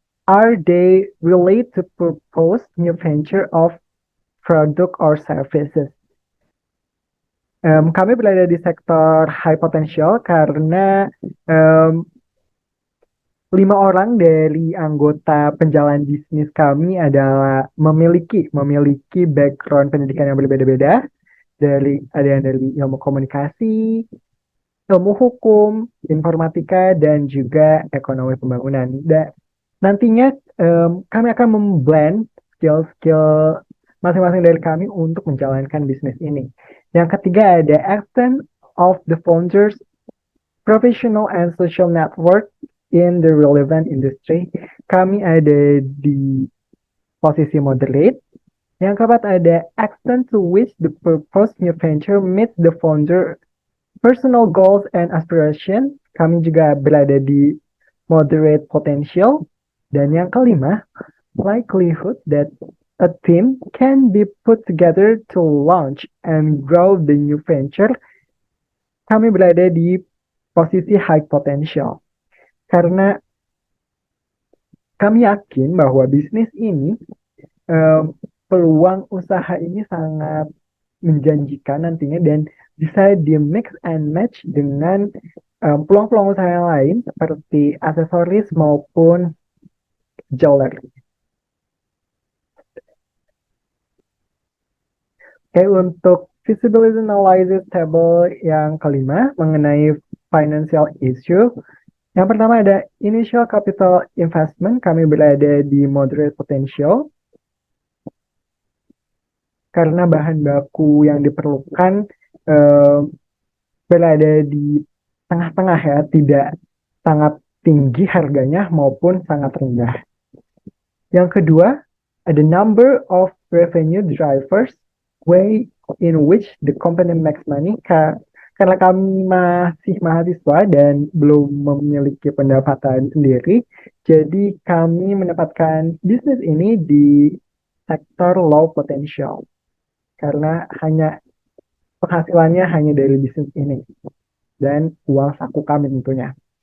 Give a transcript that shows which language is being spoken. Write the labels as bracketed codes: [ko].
[en] Are they relate to propose new venture of product or services? [id] Kami berada di sektor [en] high potential [id] karena 5 orang dari anggota penjalan bisnis kami adalah memiliki background pendidikan yang berbeda-beda. Ada yang dari ilmu komunikasi, ilmu hukum, informatika, dan juga ekonomi pembangunan. Dan nantinya kami akan memblend skill-skill masing-masing dari kami untuk menjalankan bisnis ini. Yang ketiga ada [en] extent of the founders professional and social network in the relevant industry. [id] Kami ada di posisi moderate. Yang keempat ada [en] extent to which the proposed new venture meets the founder personal goals and aspiration. [id] Kami juga berada di moderate potential. Dan yang kelima, [en] likelihood that a team can be put together to launch and grow the new venture. [id] Kami berada di posisi high potential. Karena kami yakin bahwa bisnis ini, peluang usaha ini sangat menjanjikan nantinya, dan bisa di [en] mix and match [id] dengan peluang-peluang usaha yang lain seperti aksesoris maupun jewelry. Oke, untuk [en] feasibility analysis table [id] yang kelima mengenai financial issue. Yang pertama ada [en] initial capital investment. [id] Kami berada di moderate potential karena bahan baku yang diperlukan berada di tengah-tengah ya, tidak sangat tinggi harganya maupun sangat rendah. Yang kedua ada [en] number of revenue drivers, way in which the company makes money. [id] Karena kami masih mahasiswa dan belum memiliki pendapatan sendiri, jadi kami menempatkan bisnis ini di sektor [en] low potential [id] karena penghasilannya hanya dari bisnis ini dan uang saku kami tentunya.